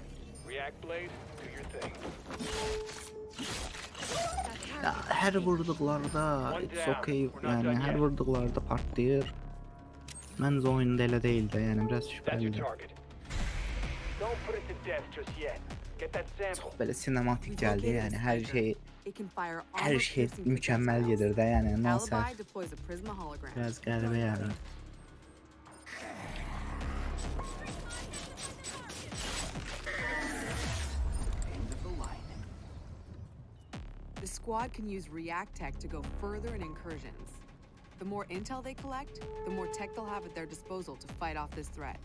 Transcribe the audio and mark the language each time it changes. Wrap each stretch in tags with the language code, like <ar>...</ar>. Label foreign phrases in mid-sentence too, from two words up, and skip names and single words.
<en>React blade, do your thing.</en> <az>Ya, her vurduqlarda</az> <en>it's okay,</en> <az>yəni hər vurduqlarda partlayır. Məncə oyunda elə deyil də, yəni biraz şübhəlidir.</az> <en>Don't put it to death just yet. Get that sample.</en> <az>Çox belə sinematik gəldi, yəni hər şey mükəmməl gedir də, yəni nəsə biraz qəribə yəni.</az> <en>The squad can use react tech to go further in incursions. The more intel they collect, the more tech they'll have at their disposal to fight off this threat.</en>